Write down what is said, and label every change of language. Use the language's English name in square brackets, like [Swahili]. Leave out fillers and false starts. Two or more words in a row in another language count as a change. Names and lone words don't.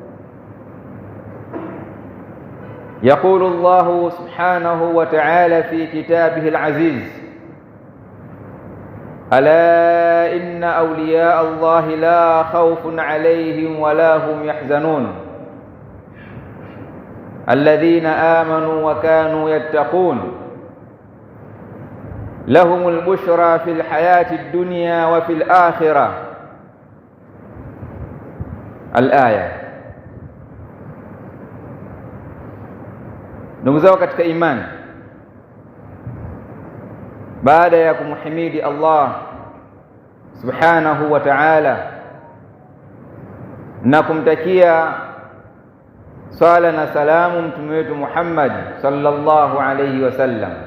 [Arabic] يقول الله سبحانه وتعالى في كتابه العزيز ألا إن أولياء الله لا خوف عليهم ولا هم يحزنون الذين آمنوا وكانوا يتقون لهم البشرى في الحياة الدنيا وفي الآخرة الآية. [Swahili] Ndugu zao katika imani, baada ya kumhimidi Allah [Arabic] سبحانه وتعالى [Swahili] na kumtakia sala na salamu mtume wetu Muhammad [Arabic] صلى الله عليه وسلم,